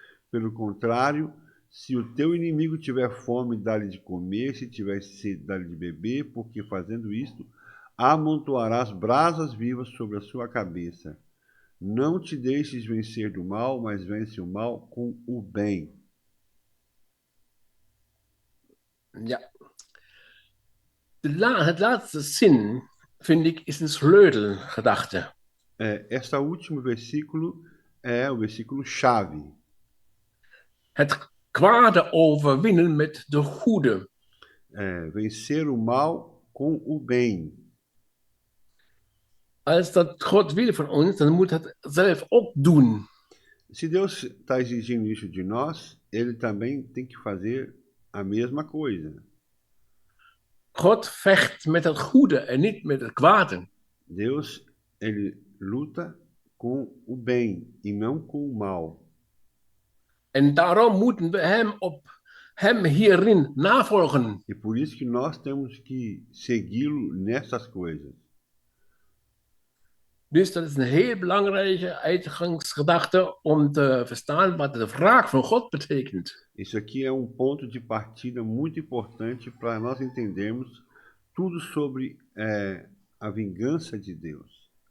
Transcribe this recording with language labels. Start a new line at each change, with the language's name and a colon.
Portuguese: Pelo contrário, se o teu inimigo tiver fome, dá-lhe de comer, se tiver sede, dá-lhe de beber, porque fazendo isto, amontoarás brasas vivas sobre a sua cabeça. Não te deixes vencer do mal, mas vence o mal com o bem. Ja.
Dutch: Het laatste zin, vind ik, is een sleutelgedachte.
Portuguese: Este último versículo é o versículo chave.
Dutch: Het kwade overwinnen met de goede.
Portuguese: Vencer o mal com o bem.
Dutch: Als dat God wil van ons, dan moet het zelf ook doen.
Portuguese: Se Deus está exigindo isso de nós, ele também tem que fazer a mesma coisa.
Dutch: God vecht met het goede en niet met het kwade.
Portuguese: Deus, ele luta com o bem e não com o mal.
Dutch: En daarom moeten we hem hierin navolgen.
Portuguese: E por isso que nós temos que segui-lo nessas coisas.
Dutch: Dus dat is een heel belangrijke uitgangsgedachte om te verstaan wat de wraak van God betekent.
Portuguese: Isso aqui é um ponto de partida muito importante para nós entendermos tudo sobre a vingança de Deus.